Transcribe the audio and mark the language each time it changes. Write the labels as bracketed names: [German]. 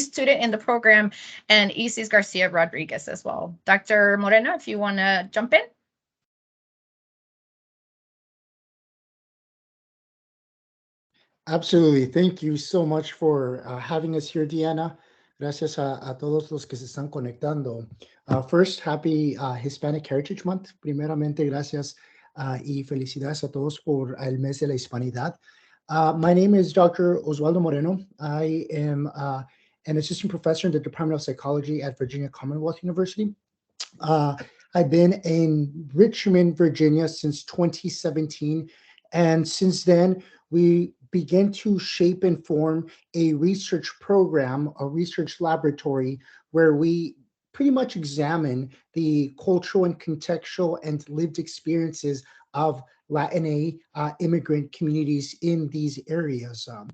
[English] student in the program, and Isis Garcia Rodriguez as well. Dr. Moreno, if you want to jump in. Absolutely. Thank you so much for having us here, Diana. [Spanish] Gracias a todos los que se están conectando. [English] First, happy Hispanic Heritage Month. [Spanish] Primeramente, gracias y felicidades a todos por el mes de la Hispanidad. [English] My name is Dr. Oswaldo Moreno. I am an assistant professor in the Department of Psychology at Virginia Commonwealth University. I've been in Richmond, Virginia since 2017. And since then, we began to shape and form a research program, a research laboratory, where we pretty much examine the cultural and contextual and lived experiences of Latin immigrant communities in these areas.